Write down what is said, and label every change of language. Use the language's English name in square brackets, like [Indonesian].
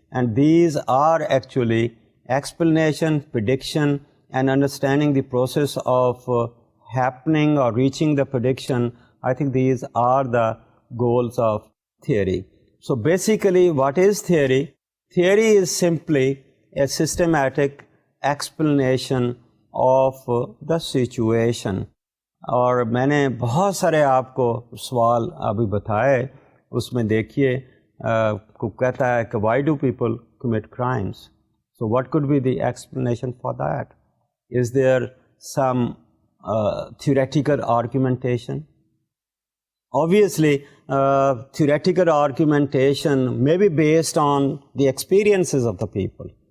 [English] And these are actually explanation, prediction, and understanding the process of happening or reaching the prediction. I think these are the goals of theory. So basically, what is theory? Theory is simply a systematic explanation of the situation. [Hindi] और मैंने बहुत सारे आपको सवाल अभी बताए, उसमें देखिए को कहता है कि [English] why do people commit crimes? So what could be the explanation for that? Is there some theoretical argumentation? Obviously, theoretical argumentation may be based on the experiences of the people.